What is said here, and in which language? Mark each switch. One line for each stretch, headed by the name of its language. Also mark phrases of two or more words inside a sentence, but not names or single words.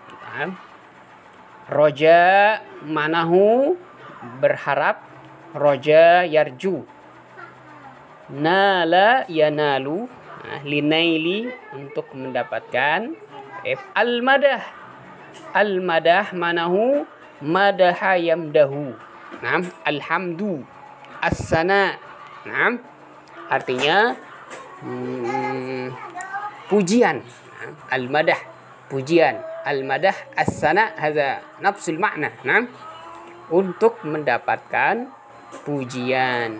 Arabic: رجاء معناه berharap, رجا يرجو نال ينال لنيل,
Indonesian: untuk mendapatkan.
Arabic: المدح المدح معناه مدح يمدح. Alhamdu,
Indonesian: as-sana, artinya pujian. Al-madah, pujian.
Arabic: المدح الثناء هذا نفس المعنى.
Indonesian: Untuk mendapatkan pujian.